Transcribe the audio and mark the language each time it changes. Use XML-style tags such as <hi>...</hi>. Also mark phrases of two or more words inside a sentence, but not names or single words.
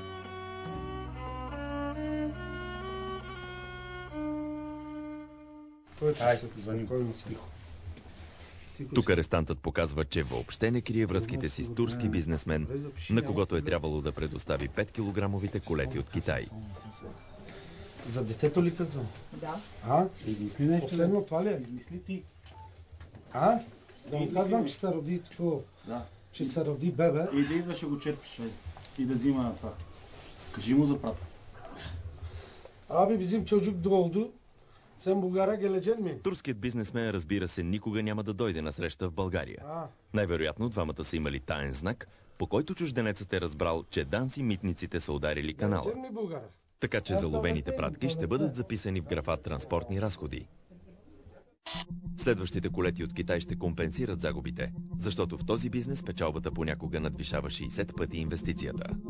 <bg>Тук арестантът показва, че въобще не крие връзките си с турски бизнесмен, на когото е трябвало да предостави 5-килограмовите колети от Китай. За детето ли казвам? Да. Измисли нещо. Последно това ли е? Измисли ти. Да му казвам, че се роди такова. Да. Че се роди бебе. И да идваше го черпиш и да взима на това. Кажи му за пратка.</bg> <tr>Bizim çocuk doğdu. Sen Bulgar'a gelecek mi?</tr> <bg>Турският бизнесмен, разбира се, никога няма да дойде на среща в България. Най-вероятно двамата са имали таен знак, по който чужденецът е разбрал, че ДАНС и митниците са ударили канала. Така че заловените пратки ще бъдат записани в графа транспортни разходи. Следващите колети от Китай ще компенсират загубите, защото в този бизнес печалбата понякога надвишава 60 пъти инвестицията.</bg>